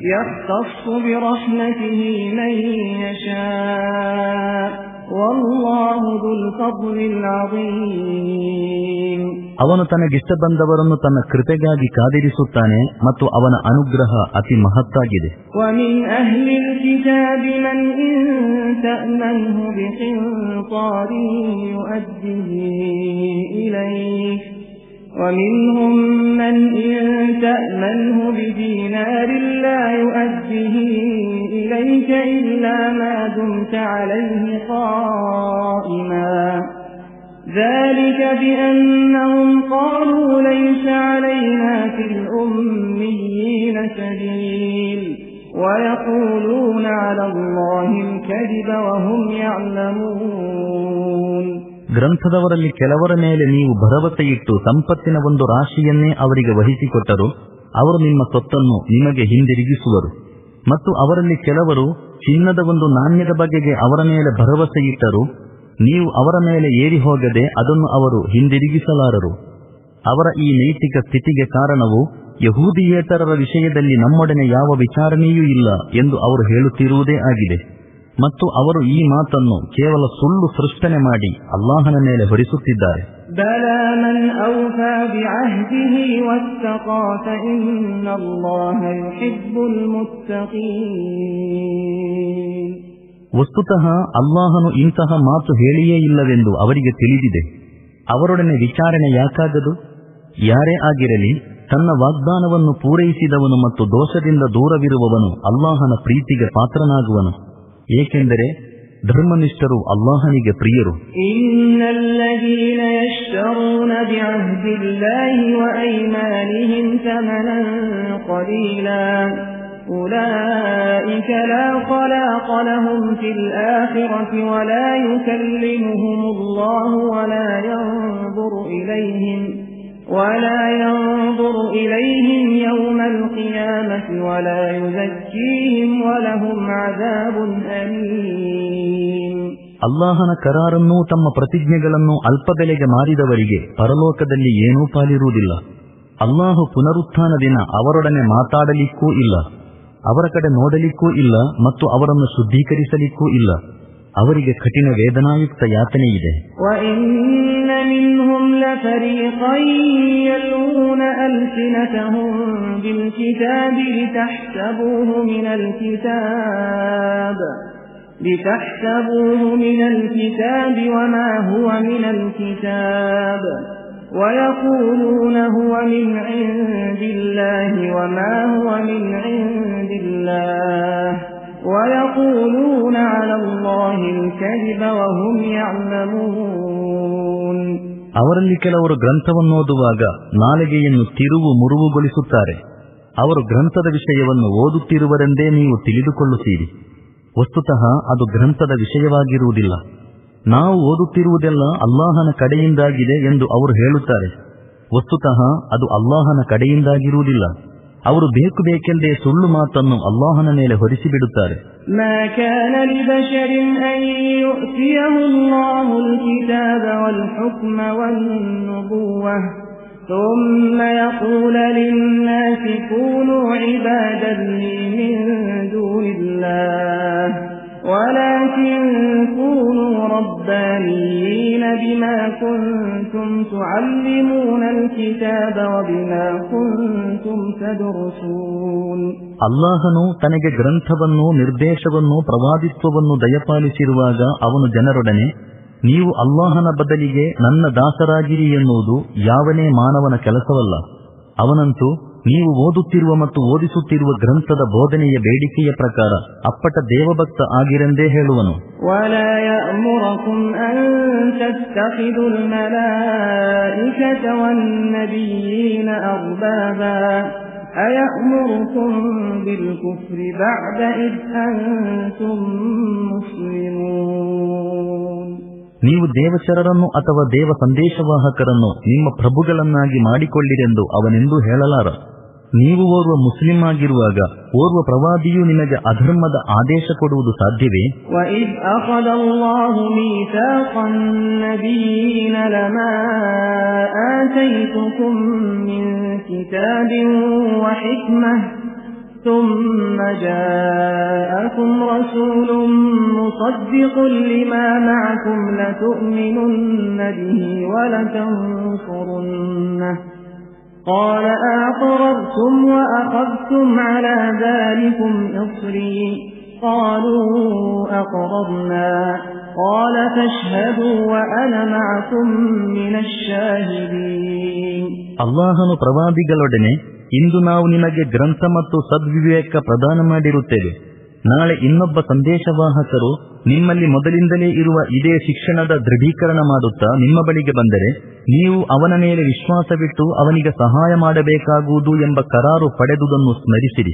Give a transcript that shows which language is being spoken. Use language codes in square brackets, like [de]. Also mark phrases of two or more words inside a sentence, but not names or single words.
[kn] ಅವನು ತನಗಿಷ್ಟ ಬಂದವರನ್ನು ತನ್ನ ಕೃಪೆಗಾಗಿ ಕಾದಿರಿಸುತ್ತಾನೆ ಮತ್ತು ಅವನ ಅನುಗ್ರಹ ಅತಿ ಮಹತ್ತಾಗಿದೆ. [ar] ومنهم من إن تأمنه بدينار لا يؤديه إليك إلا ما دمت عليه قائما ذلك بأنهم قالوا ليس علينا في الأميين سبيل ويقولون على الله الكذب وهم يعلمون. [kn] ಗ್ರಂಥದವರಲ್ಲಿ ಕೆಲವರ ಮೇಲೆ ನೀವು ಭರವಸೆಯಿಟ್ಟು ಸಂಪತ್ತಿನ ಒಂದು ರಾಶಿಯನ್ನೇ ಅವರಿಗೆ ವಹಿಸಿಕೊಟ್ಟರು, ಅವರು ನಿಮ್ಮ ಸೊತ್ತನ್ನು ನಿಮಗೆ ಹಿಂದಿರುಗಿಸುವರು. ಮತ್ತು ಅವರಲ್ಲಿ ಕೆಲವರು ಚಿನ್ನದ ಒಂದು ನಾಣ್ಯದ ಬಗೆಗೆ ಅವರ ಮೇಲೆ ಭರವಸೆಯಿಟ್ಟರು, ನೀವು ಅವರ ಮೇಲೆ ಏರಿ ಹೋಗದೆ ಅದನ್ನು ಅವರು ಹಿಂದಿರುಗಿಸಲಾರರು. ಅವರ ಈ ನೈತಿಕ ಸ್ಥಿತಿಗೆ ಕಾರಣವು ಯಹೂದಿಯೇತರರ ವಿಷಯದಲ್ಲಿ ನಮ್ಮೊಡನೆ ಯಾವ ವಿಚಾರಣೆಯೂ ಇಲ್ಲ ಎಂದು ಅವರು ಹೇಳುತ್ತಿರುವುದೇ ಆಗಿದೆ. ಮತ್ತು ಅವರು ಈ ಮಾತನ್ನು ಕೇವಲ ಸುಳ್ಳು ಸೃಷ್ಟನೆ ಮಾಡಿ ಅಲ್ಲಾಹನ ಮೇಲೆ ಹೊರಿಸುತ್ತಿದ್ದಾರೆ. [ar] بلى من أوفى بعهده واتقى فإن الله يحب المتقين. [kn] ವಸ್ತುತಃ ಅಲ್ಲಾಹನು ಇಂತಹ ಮಾತು ಹೇಳಿಯೇ ಇಲ್ಲವೆಂದು ಅವರಿಗೆ ತಿಳಿದಿದೆ. ಅವರೊಡನೆ ವಿಚಾರಣೆ ಯಾಕಾಗದು? ಯಾರೇ ಆಗಿರಲಿ, ತನ್ನ ವಾಗ್ದಾನವನ್ನು ಪೂರೈಸಿದವನು ಮತ್ತು ದೋಷದಿಂದ ದೂರವಿರುವವನು ಅಲ್ಲಾಹನ ಪ್ರೀತಿಗೆ ಪಾತ್ರನಾಗುವನು, ಏಕೆಂದರೆ ಧರ್ಮನಿಷ್ಠರು ಅಲ್ಲಾಹನಿಗೆ ಪ್ರಿಯರು. [ar] إن الذين يشترون بعهد الله وأيمانهم ثمنا قليلا أولئك لا خلاق لهم في الآخرة ولا يكلمهم الله ವಲಾ ينظر إليهم يوم القيامة ولا يزكيهم ولهم عذاب أليم. [kn] ಅಲ್ಲಾಹನ ಕರಾರನ್ನೂ ತಮ್ಮ ಪ್ರತಿಜ್ಞೆಗಳನ್ನು ಅಲ್ಪಬೆಲೆಗೆ ಮಾರಿದವರಿಗೆ ಪರಲೋಕದಲ್ಲಿ ಏನೂ ಪಾಲಿರುವುದಿಲ್ಲ. ಅಲ್ಲಾಹು ಪುನರುತ್ಥಾನ ದಿನ ಅವರೊಡನೆ ಮಾತಾಡಲಿಕ್ಕೂ ಇಲ್ಲ, ಅವರ ಕಡೆ ನೋಡಲಿಕ್ಕೂ ಇಲ್ಲ ಮತ್ತು ಅವರನ್ನು ಶುದ್ಧೀಕರಿಸಲಿಕ್ಕೂ ಇಲ್ಲ. ಅವರಿಗೆ ಕಠಿಣ ವೇದನಾಯುಕ್ತ ಯಾತನೆ ಇದೆ. [ar] وَإِنَّ مِنْهُمْ لَفَرِيقًا يَلْوُونَ أَلْسِنَتَهُم بِالْكِتَابِ لِتَحْسَبُوهُ مِنَ الْكِتَابِ وَمَا هُوَ مِنَ الْكِتَابِ وَيَقُولُونَ هُوَ مِنْ عِندِ اللَّهِ وَمَا هُوَ مِنْ عِندِ اللَّهِ وَيَقُولُونَ عَلَى اللَّهِ الْكَذِبَ وَهُمْ يَعْلَمُونَ. [kn] ಅವರಲ್ಲಿ ಕೆಲವರು ಗ್ರಂಥವನ್ನೋದುವಾಗ ನಾಲಿಗೆಯನ್ನು ತಿರುವು ಮುರುವುಗೊಳಿಸುತ್ತಾರೆ. ಅವರು ಗ್ರಂಥದ ವಿಷಯವನ್ನು ಓದುತ್ತಿರುವರೆಂದೇ ನೀವು ತಿಳಿದುಕೊಳ್ಳುತ್ತೀರಿ. ವಸ್ತುತಃ ಅದು ಗ್ರಂಥದ ವಿಷಯವಾಗಿರುವುದಿಲ್ಲ. ನಾವು ಓದುತ್ತಿರುವುದೆಲ್ಲ ಅಲ್ಲಾಹನ ಕಡೆಯಿಂದಾಗಿದೆ ಎಂದು ಅವರು ಹೇಳುತ್ತಾರೆ. ವಸ್ತುತಃ ಅದು ಅಲ್ಲಾಹನ ಕಡೆಯಿಂದಾಗಿರುವುದಿಲ್ಲ. ಅವರು ಬೇಕೆಂದೇ ಸುಳ್ಳು ಮಾತನ್ನು ಅಲ್ಲಾಹನ ಮೇಲೆ ಹೊರಿಸಿಬಿಡುತ್ತಾರೆ. [ar] ما كان لبشر أن يؤتيه الله الكتاب والحكم والنبوة ثم يقول للناس كونوا عبادا لي من دون الله ولكن كونوا ربانيين بما كنتم تعلمون الكتاب وبما كنتم تدرسون. [kn] ಅಲ್ಲಾಹನು ತನಗೆ ಗ್ರಂಥವನ್ನು, ನಿರ್ದೇಶವನ್ನು, ಪ್ರವಾದಿತ್ವವನ್ನು ದಯಪಾಲಿಸಿರುವಾಗ ಅವನು ಜನರೊಡನೆ, ನೀವು ಅಲ್ಲಾಹನ ಬದಲಿಗೆ ನನ್ನ ದಾಸರಾಗಿರಿ ಎನ್ನುವುದು ಯಾವನೇ ಮಾನವನ ಕೆಲಸವಲ್ಲ. ಅವನಂತೂ ನೀವು ಓದುತ್ತಿರುವ ಮತ್ತು ಓದಿಸುತ್ತಿರುವ ಗ್ರಂಥದ ಬೋಧನೆಯ ಬೇಡಿಕೆಯ ಪ್ರಕಾರ ಅಪ್ಪಟ ದೇವಭಕ್ತ ಆಗಿರೆಂದೇ ಹೇಳುವನು. [ar] وَلَا يَأْمُرُكُمْ أَن تَتَّخِذُوا الْمَلَائِكَةَ وَالنَّبِيِّينَ أَرْبَابًا أَيَأْمُرُكُم بِالْكُفْرِ بَعْدَ إِذْ أَنْتُمْ مُسْلِمُونَ. [kn] ನೀವು ದೇವಚರರನ್ನು ಅಥವಾ ದೇವ ಸಂದೇಶವಾಹಕರನ್ನು ನಿಮ್ಮ ಪ್ರಭುಗಳನ್ನಾಗಿ ಮಾಡಿಕೊಳ್ಳಿರೆಂದು ಅವನೆಂದೂ ಹೇಳಲಾರ. ನೀವು ಓರ್ವ ಮುಸ್ಲಿಂ ಆಗಿರುವಾಗ ಓರ್ವ ಪ್ರವಾದಿಯು ನಿಮಗೆ ಅಧರ್ಮದ ಆದೇಶ ಕೊಡುವುದು ಸಾಧ್ಯವೇ? [ar] وَإِذْ أَخَذَ اللَّهُ مِيثَاقَ النَّبِيِّينَ لَمَا آتَيْتُكُم مِّن كِتَابٍ وَحِكْمَةٍ ثُمَّ جَاءَكُمْ رَسُولٌ مُصَدِّقٌ لِّمَا مَعَكُمْ لَتُؤْمِنُنَّ بِهِ وَلَتَنصُرُنَّهُ قَالَ أَأَقْرَرْتُمْ وَأَخَذْتُمْ عَلَى ذَلِكُمْ إِصْرِي قَالُوا أَقْرَرْنَا قَالَ فَاشْهَدُوا وَأَنَا مَعَكُمْ مِنَ الشَّاهِدِينَ. [kn] ಅಲ್ಲಾಹನು ಪ್ರವಾದಿಗಳೊಡನೆ, ಇಂದು ನಾವು ನಿಮಗೆ ಗ್ರಂಥ ಮತ್ತು ಸದ್ವಿವೇಕ ಪ್ರದಾನ ಮಾಡಿರುತ್ತೇವೆ. ನಾಳೆ ಇನ್ನೊಬ್ಬ ಸಂದೇಶವಾಹಕರು ನಿಮ್ಮಲ್ಲಿ ಮೊದಲಿಂದಲೇ ಇರುವ ಇದೇ ಶಿಕ್ಷಣದ ದೃಢೀಕರಣ ಮಾಡುತ್ತಾ ನಿಮ್ಮ ಬಳಿಗೆ ಬಂದರೆ ನೀವು ಅವನ ಮೇಲೆ ವಿಶ್ವಾಸವಿಟ್ಟು ಅವನಿಗೆ ಸಹಾಯ ಮಾಡಬೇಕಾಗುವುದು ಎಂಬ ಕರಾರು ಪಡೆದುದನ್ನು ಸ್ಮರಿಸಿರಿ.